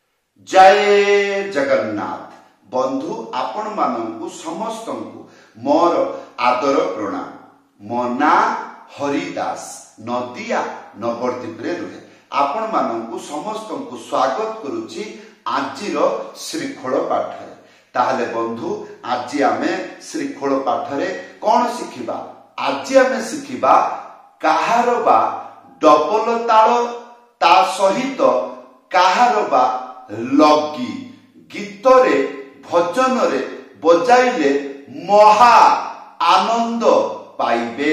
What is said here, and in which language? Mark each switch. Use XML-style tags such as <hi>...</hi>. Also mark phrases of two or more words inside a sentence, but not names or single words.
<or>ଜୟ ଜଗନ୍ନାଥ। ବନ୍ଧୁ ଆପଣ ମାନୁ ସମସ୍ତ ମୋର ଆଦର ପ୍ରଣାମ। ମୋ ନା ହରିଦାସ ନଦିଆ ନବଦ୍ୱୀପ ରୁହେ। ଆପଣ ମାନୁ ସମସ୍ତ ସ୍ୱାଗତ କରୁଚ୍ଛି ଆଜିର ଶ୍ରୀଖୋଳ ପାଠ। ତାହାଲେ ବନ୍ଧୁ ଆଜ ଆମେ ଶ୍ରୀଖୋଳ ପାଠରେ କଉଣ ଶିଖିବା? ଆଜ ଆମେ ଶିଖିବା କାହାର ବା ଡବଲ ତାଳ ତା ସହିତ କାହାର ବା ଲଗି ଗୀତରେ ଭଜନ ରେ ବଜାଇଲେ ମହା ଆନନ୍ଦ ପାଇବେ।</or>